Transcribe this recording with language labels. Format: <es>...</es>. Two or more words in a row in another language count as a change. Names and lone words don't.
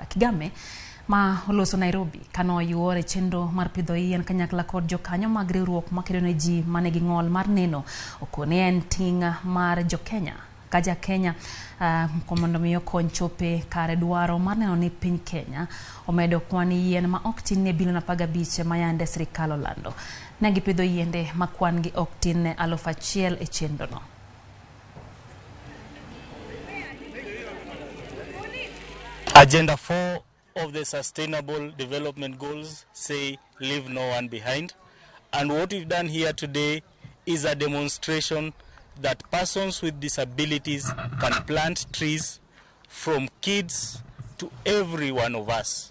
<luo>Kigame ma oloso Nairobi kano yuore chenro mar pidho yien kanyakla kod jokanyo mag riwruok makedo ne ji manigi ng'ol mar neno okone en ting' mar jo Kenya kaja Kenya komondo miyo kony chope kare dwaro mar neno ni piny Kenya omedo kwan yien ma ok tin ne bilion 15 ma yande sirikal olando. Negi pidho yiende ma kwan gi ok tin ne 1,000 e chenro no.</luo> <en>Agenda 4 of the Sustainable Development Goals say leave no one behind, and what we've done here today is a demonstration that persons with disabilities can plant trees, from kids to every one of us.</en>